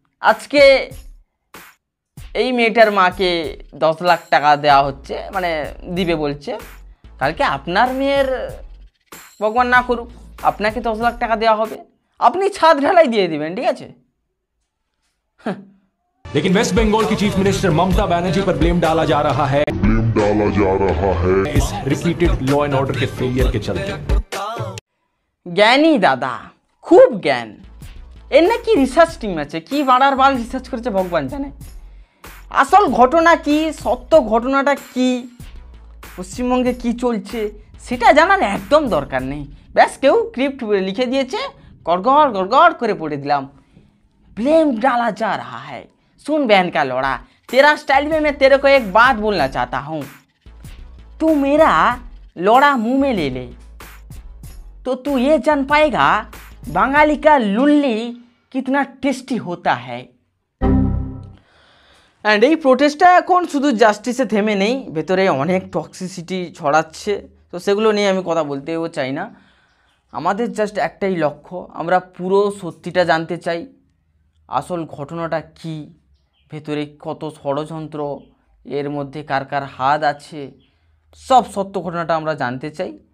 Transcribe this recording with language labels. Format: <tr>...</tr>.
<bn>আজকে এই মেয়েটার মাকে 10 লাখ টাকা দেওয়া হচ্ছে, মানে দিবে বলছে। কালকে আপনার মেয়ের, ভগবান না করুক, আপনাকে 10 লাখ টাকা দেওয়া হবে, আপনি ছাদ ঢালাই দিয়ে দিবেন, ঠিক আছে।</bn> <hi>लेकिन वेस्ट बंगाल की चीफ मिनिस्टर ममता बनर्जी पर ब्लेम डाला जा रहा है इस रिपीटेड लॉ एंड ऑर्डर के फेलियर के चलते।</hi> <bn>জ্ঞানী দাদা, খুব জ্ঞান। এর নাকি রিসার্চ টিম আছে, কি বাড়ার বাল রিসার্চ করেছে ভগবান জানে। আসল ঘটনা কি, সত্য ঘটনাটা কি, পশ্চিমবঙ্গে কি চলছে সেটা জানার একদম দরকার নেই। ব্যাস কেউ স্ক্রিপ্ট লিখে দিয়েছে, গড়গড় গড়গড় করে পড়ে দিলাম।</bn> <hi>ब्लेम डाला जा रहा है। सुन बहन का लौड़ा, तेरा स्टाइल में मैं तेरे को एक बात बोलना चाहता हूँ। तू मेरा लौड़ा मुंह में ले ले तो तू ये जान पाएगा बंगाली का लुल्ली कितना टेस्टी होता है।</hi> <bn>অ্যান্ড এই প্রোটেস্টটা এখন শুধু জাস্টিসে থেমে নেই, ভেতরে অনেক টক্সিসিটি ছড়াচ্ছে। তো সেগুলো নিয়ে আমি কথা বলতেও চাই না। আমাদের জাস্ট একটাই লক্ষ্য, আমরা পুরো সত্যিটা জানতে চাই। আসল ঘটনাটা কি, ভেতরে কত ষড়যন্ত্র, এর মধ্যে কার কার হাত আছে, সব সত্য ঘটনাটা আমরা জানতে চাই।</bn>